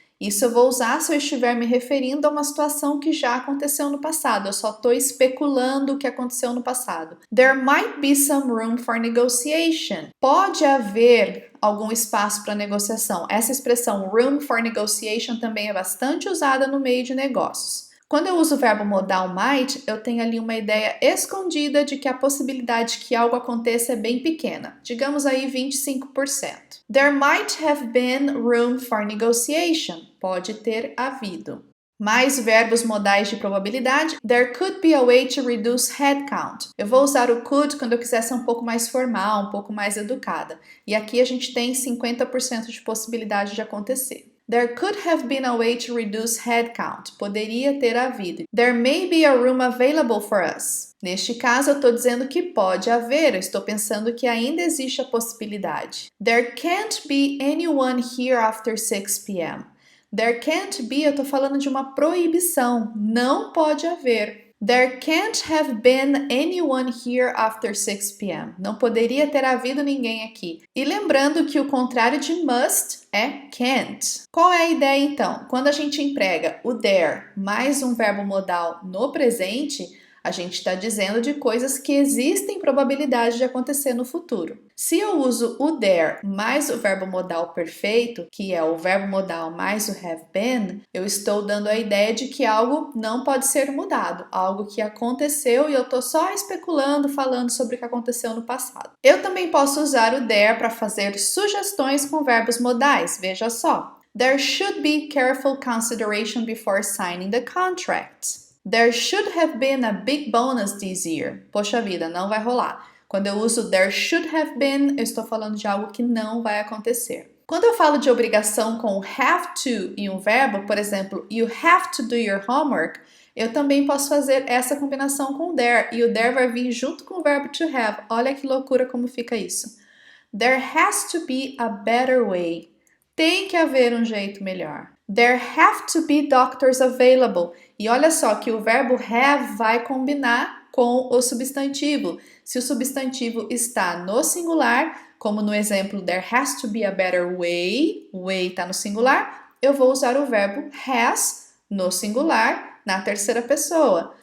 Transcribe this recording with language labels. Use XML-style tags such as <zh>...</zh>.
<pt>Isso eu vou usar se eu estiver me referindo a uma situação que já aconteceu no passado. Eu só estou especulando o que aconteceu no passado.</pt> <en>There might be some room for negotiation.</en> <pt>Pode haver algum espaço para negociação. Essa expressão</pt> <en>room for negotiation</en> <pt>também é bastante usada no meio de negócios. Quando eu uso o verbo modal might, eu tenho ali uma ideia escondida de que a possibilidade que algo aconteça é bem pequena. Digamos aí 25%.</pt> <en>There might have been room for negotiation.</en> <pt>Pode ter havido. Mais verbos modais de probabilidade.</pt> <en>There could be a way to reduce headcount.</en> <pt>Eu vou usar o could quando eu quiser ser um pouco mais formal, um pouco mais educada. E aqui a gente tem 50% de possibilidade de acontecer.</pt> <en>There could have been a way to reduce headcount.</en> <pt>Poderia ter havido.</pt> <en>There may be a room available for us.</en> <pt>Neste caso, eu estou dizendo que pode haver. Eu estou pensando que ainda existe a possibilidade.</pt> <en>There can't be anyone here after 6 p.m. There can't be,</en> <pt>eu estou falando de uma proibição. Não pode haver.</pt> <en>There can't have been anyone here after 6 p.m.</en> <pt>Não poderia ter havido ninguém aqui. E lembrando que o contrário de must é can't. Qual é a ideia então? Quando a gente emprega o there mais um verbo modal no presente, a gente está dizendo de coisas que existem probabilidade de acontecer no futuro. Se eu uso o there mais o verbo modal perfeito, que é o verbo modal mais o have been, eu estou dando a ideia de que algo não pode ser mudado, algo que aconteceu e eu estou só especulando, falando sobre o que aconteceu no passado. Eu também posso usar o there para fazer sugestões com verbos modais, veja só.</pt> <en>There should be careful consideration before signing the contract. There should have been a big bonus this year.</en> <pt>Poxa vida, não vai rolar. Quando eu uso</pt> <en>there should have been,</en> <pt>eu estou falando de algo que não vai acontecer. Quando eu falo de obrigação com have to e um verbo, por exemplo,</pt> <en>you have to do your homework,</en> <pt>Eu também posso fazer essa combinação com o there, e o there vai vir junto com o verbo to have. Olha que loucura como fica isso.</pt> <en>There has to be a better way.</en> <pt>Tem que haver um jeito melhor.</pt> <en>There have to be doctors available.</en> <pt>E olha só que o verbo have vai combinar com o substantivo. Se o substantivo está no singular, como no exemplo</pt> <en>there has to be a better way,</en> <pt>o way está no singular, eu vou usar o verbo has no singular na terceira pessoa.</pt>